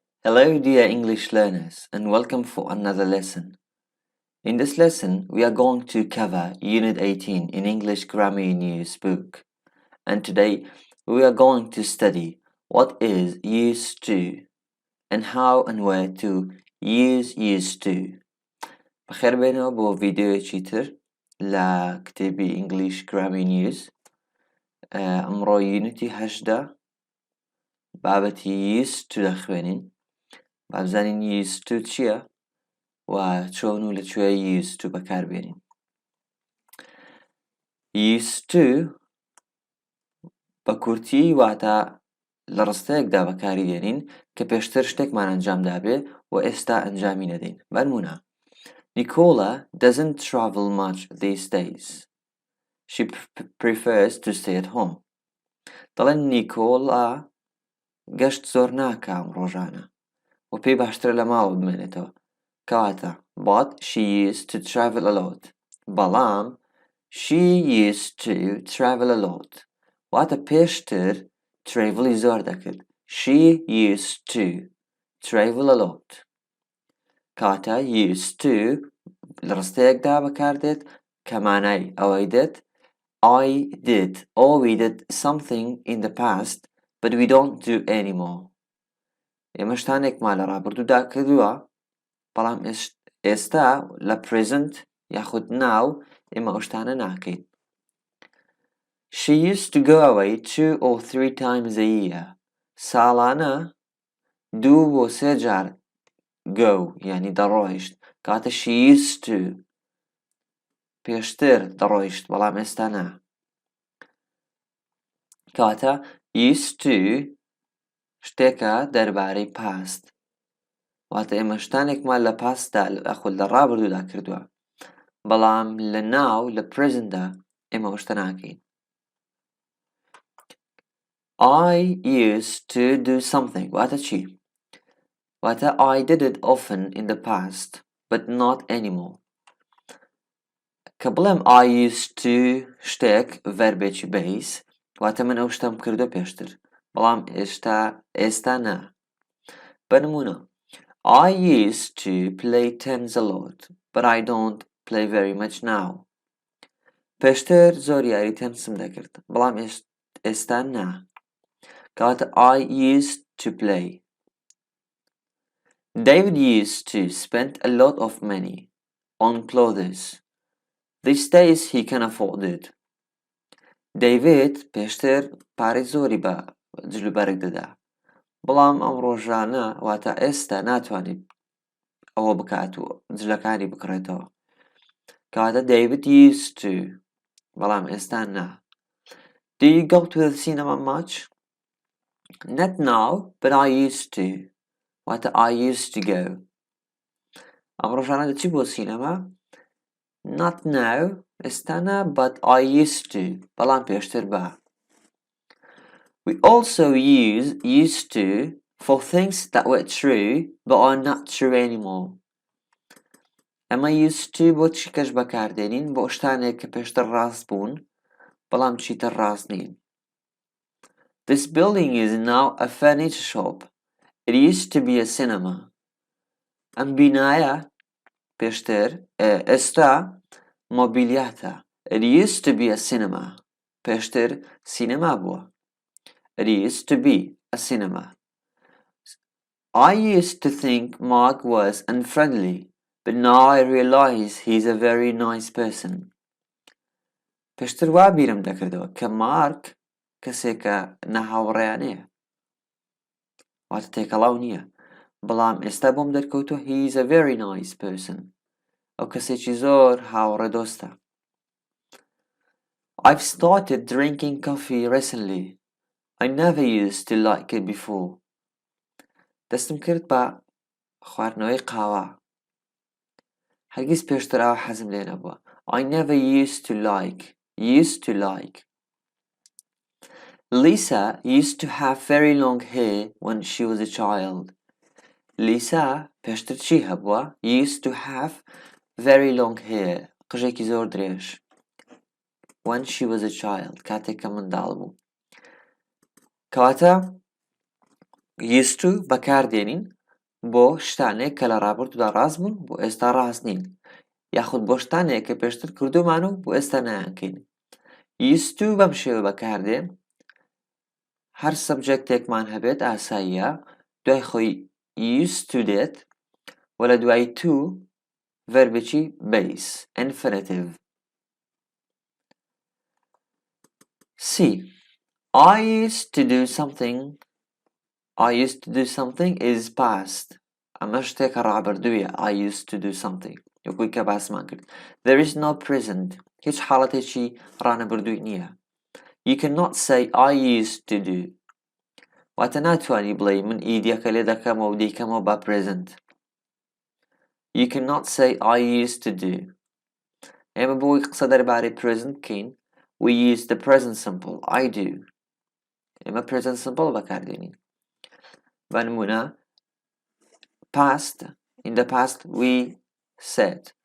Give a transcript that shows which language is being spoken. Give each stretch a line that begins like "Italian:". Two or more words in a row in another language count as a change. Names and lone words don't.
English: Hello, dear English learners, and welcome for another lesson. In this lesson, we are going to cover Unit 18 in English Grammar News book. And today, we are going to study what is used to and how and where to use used to.
Central Kurdish: بخير بينو بو فيديو تشيتر لا كتابي English Grammar News. أمرو Unity 8 بابتي
English: used to
Central Kurdish: دخوينين. بابزانين
English: used to
Central Kurdish: چیە؟ و چۆن و لەکوێ
English: used to
Central Kurdish: بەکاربێنین.
English: used to
Central Kurdish: بە کورتی واتە لە ڕستەیەکدا بەکاری دێنین کە پێشتر شتێکمان ئەنجام دابێ و ئێستا ئەنجامی نەدەین.
English: بەنمونە Nicola doesn't travel much these days. She prefers to stay at home.
Central Kurdish: دەڵێن نیکۆلا گەشت زۆر ناکا ئەم ڕۆژانە و پێی باشترە لە ماوە بمێنێتەوە.
English: کەواتە but she used to travel a lot. بەڵام she used to travel a lot.
Central Kurdish: واتە پێشتر travelی زۆر دەکرد.
English: She used to travel a lot. کەواتە used to
Central Kurdish: لە ڕستەیەکدا بەکاردێت کە مانای ئەوەی دێت
English: I did or we did something in the past but we don't do anymore.
Central Kurdish: ئێمە شتانێکمان لە ڕابردوودا کردووە بەڵام ئێستا لە present یاخود now ئێمە ئەو شتانە ناکەین.
English: She used to go away 2 or 3 times a year.
Central Kurdish: ساڵانە 2 بۆ 3 جار go یعنی دەڕۆیشت. کاتە
English: she used to
Central Kurdish: پێشتر دەڕۆیشت بەڵام ئێستا نا. کاتە
English: used to
Central Kurdish: شتێکە دەربارەی past. واتە ئێمە شتانێکمان لە پاستدا ئەخۆ لە ڕابردوودا کردووە بەڵام لە now لە presentدا ئێمە ئەو شتە ناکەین.
English: I used to do something.
Central Kurdish: واتە چی؟
English: واتە I did it often in the past but not anymore.
Central Kurdish: کە بڵێم
English: I used to
Central Kurdish: شتێک ڤەربێکی base واتە من ئەو شتەم کردو پێشتر بەڵام ئێستا نا.
English: بەنمونە I used to play tennis a lot but I don't play very much now.
Central Kurdish: پێشتر زۆر یاری تەنسم دەکرد بەڵام ئێستا نا.
English: کەواتە I used to play. David used to spend a lot of money on clothes. These days he can afford it.
Central Kurdish: David پێشتر پارەی زۆری بە جلوبەرگ دەدا بەڵام ئەم ڕۆژانە واتە ئێستا ناتوانێت ئەوە بکات و جلەکانی بکڕێتەوە. کەواتە David
English: used to
Central Kurdish: بەڵام ئێستا نا.
English: Do you go to the cinema much? Not now, but I used to. واتە I used to go.
Central Kurdish: ئەم ڕۆژانە دەچی بۆ سینەما؟
English: Not now,
Central Kurdish: ئێستا نا,
English: but I used to.
Central Kurdish: بەڵام پێشتر بە.
English: We also use used to for things that were true but are not true anymore.
Central Kurdish: ئەمە
English: used to
Central Kurdish: بۆ چیکەش بەکاردێنین بۆ شتانێک کە پێشتر ڕاست بوون بەڵام چیتر ڕاست نین.
English: This building is now a furniture shop. It used to be a cinema.
Central Kurdish: ئەم بینایە پێشتر ئێستا مۆبیلیاتە.
English: It used to be a cinema.
Central Kurdish: پێشتر سینەما بووە.
English: It used to be a cinema. I used to think Mark was unfriendly, but now I realize he's a very nice person.
Central Kurdish: پێشتر وا بیرم دەکردەوە کە مارک کەسێکە نەهاوڕێیانەیە واتە تێکەڵاو نییە بەڵام ئێستا بۆم دەرکەوتووە
English: he's a very nice person.
Central Kurdish: ئەو کەسێکی زۆر هاوڕێ دۆستە.
English: I've started drinking coffee recently. I never used to like it before.
Central Kurdish: دەستم کرد بە خواردنەوەی قاوە. هەرگیز پێشتر ئەوە حەزم لێ نەبووە.
English: I never used to like. Lisa used to have very long hair when she was a child.
Central Kurdish: Lisa پێشتر چی هەبووە؟
English: used to have very long hair.
Central Kurdish: قژێکی زۆر درێژ.
English: When she was a child.
Central Kurdish: کاتێک کە منداڵ بوو. کەواتە
English: used to
Central Kurdish: بەکاردێنین بۆ شتانێک کە لە ڕابردوودا ڕاست بوون بۆ ئێستا ڕاست نین یاخود بۆ شتانێک کە پێشتر کردومان و بۆ ئێستا نایانکەین
English: used to
Central Kurdish: بەم شێوە بەکاردێ هەر سەبجەکتێکمان هەبێت ئاساییە دوای خۆی
English: used to
Central Kurdish: دێت و لە دوای to ڤەربێکی
English: base infinitive C I used to do something is past
Central Kurdish: ئەمە شتێکە ڕابردوویە
English: I used to do something
Central Kurdish: وەکوی کە باسمان
English: کرد there is no present
Central Kurdish: هیچ حاڵەتێکی ڕانەبردووی نییە
English: you cannot say I used to do
Central Kurdish: واتە ناتوانی بڵێ من ئیدیەکە لێ دەکەمەوە و دەیکەمەوە بە
English: present you cannot say I used to do
Central Kurdish: ئێمە بۆی قسە دەربارەی
English: present بکەین we use the present simple I do ئێمە present simple
Central Kurdish: بەکاردێنین بە نمونە
English: past in the past we said